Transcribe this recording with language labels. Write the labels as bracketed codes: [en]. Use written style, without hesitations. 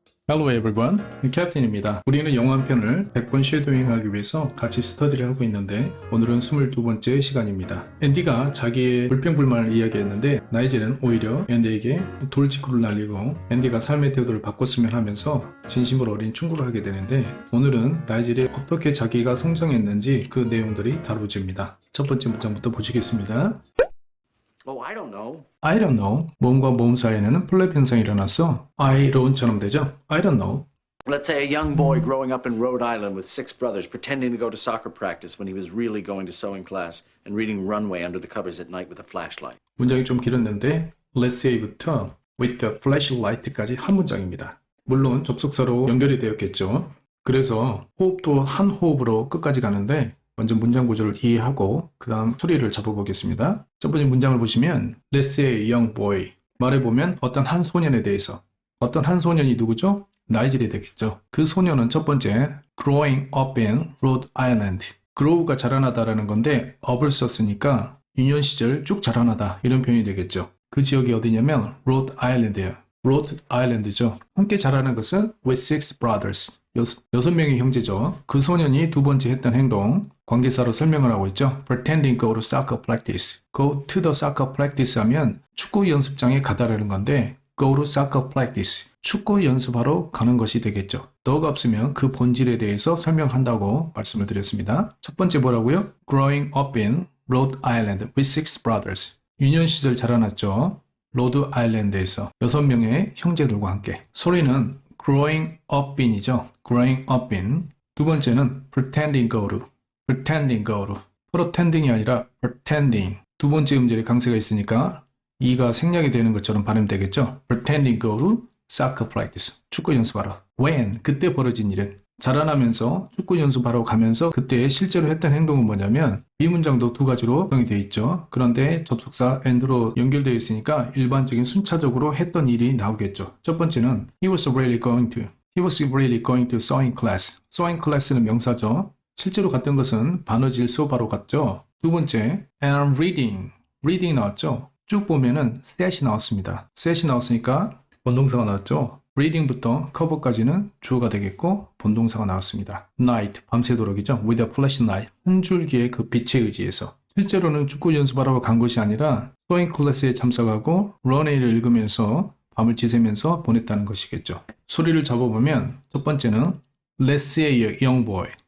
[en] Hello everyone, 캡틴입니다. [ko] 우리는 영어 한 편을 100번 쉐도잉하기 위해서 같이 스터디를 하고 있는데 오늘은 22번째 시간입니다. 앤디가 자기의 불평불만을 이야기했는데 나이젤은 오히려 앤디에게 돌직구를 날리고 앤디가 삶의 태도를 바꿨으면 하면서 진심으로 어린 충고를 하게 되는데 오늘은 나이젤이 어떻게 자기가 성장했는지 그 내용들이 다루어집니다. 첫 번째 문장부터 보시겠습니다. [en] Oh, I don't know. I don't know. [ko] 모음과 모음 사이에는 플랩 현상이 일어났어. [en] I don't처럼 [ko] 되죠? [en] I don't know. Let's say a young boy growing up in Rhode Island with 6 brothers pretending to go to soccer practice when he was really going to sewing class and reading Runway under the covers at night with a flashlight. [ko] 문장이 좀 길었는데 Let's say부터 with the flashlight까지 한 문장입니다. 물론 접속사로 연결이 되었겠죠. 그래서 호흡도 한 호흡으로 끝까지 가는데 먼저 문장 구조를 이해하고 그 다음 소리를 잡아보겠습니다. 첫 번째 문장을 보시면 [en] Let's say a young boy [ko] 말해보면 어떤 한 소년에 대해서 어떤 한 소년이 누구죠? 나이젤이 되겠죠. 그 소년은 첫 번째 [en] Growing up in Rhode Island [ko] Grow가 자라나다라는 건데 up을 썼으니까 유년 시절 쭉 자라나다 이런 표현이 되겠죠. 그 지역이 어디냐면 Rhode Island예요. Rhode Island죠. 함께 자라는 것은 [en] with 6 brothers [ko] 여섯 명의 형제죠. 그 소년이 두 번째 했던 행동 관계사로 설명을 하고 있죠. [en] Pretending go to soccer practice. Go to the soccer practice [ko] 하면 축구 연습장에 가다라는 건데 [en] go to soccer practice. [ko] 축구 연습하러 가는 것이 되겠죠. 더가 없으면 그 본질에 대해서 설명한다고 말씀을 드렸습니다. 첫 번째 뭐라고요? [en] Growing up in Rhode Island with 6 brothers. [ko] 유년 시절 자라났죠. 로드 아일랜드에서 6명의 형제들과 함께. 소리는 [en] growing up in이죠. growing up in. [ko] 두 번째는 [en] pretending go to. pretending go to. [ko] pretending이 아니라 pretending. 두 번째 음절에 강세가 있으니까 이가 생략이 되는 것처럼 발음되겠죠. [en] pretending go to soccer practice. [ko] 축구 연습하러. when. 그때 벌어진 일은 자라나면서 축구 연습하러 가면서 그때 실제로 했던 행동은 뭐냐면 이 문장도 두 가지로 구성이 되어 있죠. 그런데 접속사 and로 연결되어 있으니까 일반적인 순차적으로 했던 일이 나오겠죠. 첫 번째는 [en] He was really going to sewing class. [ko] sewing class는 명사죠. 실제로 갔던 것은 바느질 수업하러 갔죠. 두 번째 [en] And I'm reading [ko] 나왔죠. 쭉 보면은 set이 나왔습니다. set이 나왔으니까 원동사가 나왔죠. reading부터 cover까지는 주어가 되겠고 본동사가 나왔습니다. night, 밤새도록이죠. with a flashlight, 한 줄기의 그 빛에 의지해서. 실제로는 축구 연습하러 간 것이 아니라 sewing class에 참석하고 runway를 읽으면서 밤을 지새면서 보냈다는 것이겠죠. 소리를 잡아보면 첫 번째는 [en] Let's say a young boy.